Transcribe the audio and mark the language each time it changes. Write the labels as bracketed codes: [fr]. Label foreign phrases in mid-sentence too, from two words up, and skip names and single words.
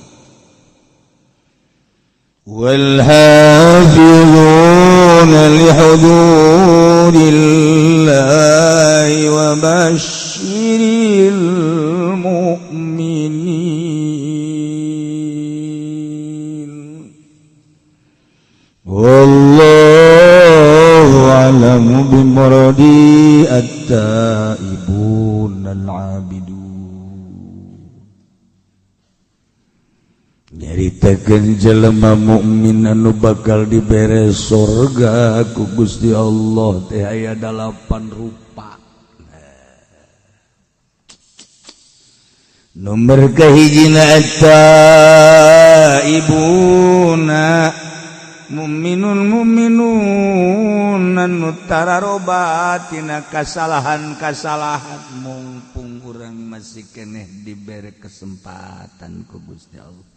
[ar] والحافظون لحدود الله وبشر المؤمنين والله أعلم بمرادي التائبون العابدون [su] nyaritakeun jelema mukmin anu bakal dibere surga ku Gusti Allah teh aya 8 rupa. Nomor kahijina [ar] التائبون مؤمنون [su] anu tararoba tina kasalahan-kasalahan mumpung urang masih keneh dibere kesempatan ku Gusti Allah.